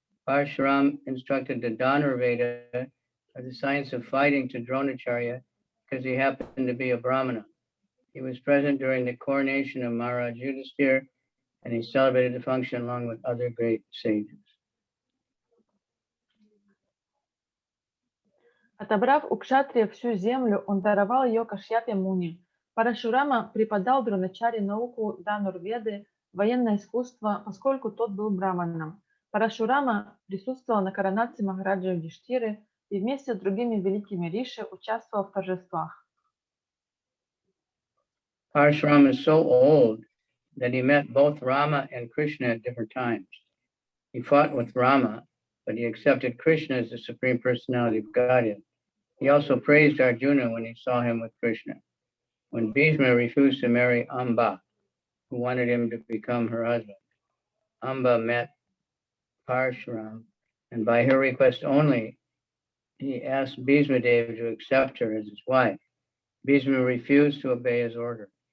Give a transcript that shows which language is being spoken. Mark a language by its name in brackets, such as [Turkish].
[English] Parshuram instructed the Dhanurveda, or the science of fighting, to Dronacharya because he happened to be a Brahmana. He was present during the coronation of Maharaj Yudhisthira, and he celebrated the function along with other great sages. [Russian] Отобрав у кшатриев всю землю, он даровал ее Кашьяпе Муни. Парашурама преподал Дроначаре науку Дhanurvеды, военное искусство, поскольку тот был браманом. Парашурама присутствовал на коронации Махараджа Юдхиштиры и вместе с другими великими риши участвовал в торжествах. [English] Parashuram is so old that he met both Rama and Krishna at different times. He fought with Rama, but he accepted Krishna as the Supreme Personality of Godhead. He also praised Arjuna when he saw him with Krishna. When Bhishma refused to marry Amba, who wanted him to become her husband, Amba met Parshuram, and by her request only, he asked Bhīṣmadeva to accept her as his wife. Bhishma refused to obey his order.